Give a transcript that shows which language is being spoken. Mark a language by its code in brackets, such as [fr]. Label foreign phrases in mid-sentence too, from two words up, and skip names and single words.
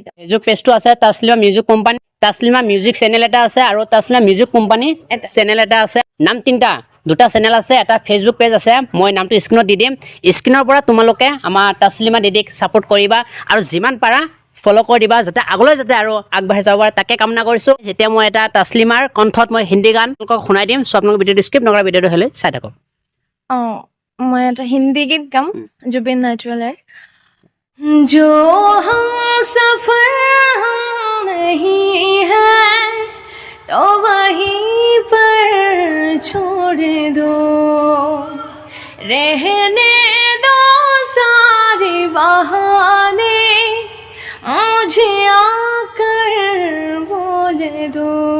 [as] ফেচবুক পেজটো আছে তাসলিমা মিউজিক কোম্পানী তাসলিমা মিউজিক চেনেল এটা আছে আৰু তাসলিমা মিউজিক কোম্পানী চেনেল এটা আছে নাম দুটা চেনেল আছে এটা ফেচবুক পেজ আছে মই নামটো স্ক্ৰীনত দি দিম স্ক্ৰীনৰ পৰা তোমালোকে আমাৰ তাসলিমা দিদিক ছাপোৰ্ট কৰিবা আৰু যিমান পাৰা ফলো কৰি দিবা যাতে আগলৈ যাতে আৰু আগবাঢ়ি যাব পাৰে তাকে কামনা কৰিছোঁ যেতিয়া মই এটা তাসলিমাৰ কণ্ঠত মই হিন্দী গান তোমালোকক শুনাই দিম সো আপোনালোকে ভিডিঅ'টো স্কিপ নকৰা ভিডিঅ'টো হ'লে চাই থাকক মই এটা হিন্দী গীত গাম জুবিন নটিৱালাৰ [hi] जो हम सफर हम नहीं है तो वहीं पर छोड़ दो रहने दो सारे बहाने मुझे आकर बोल दो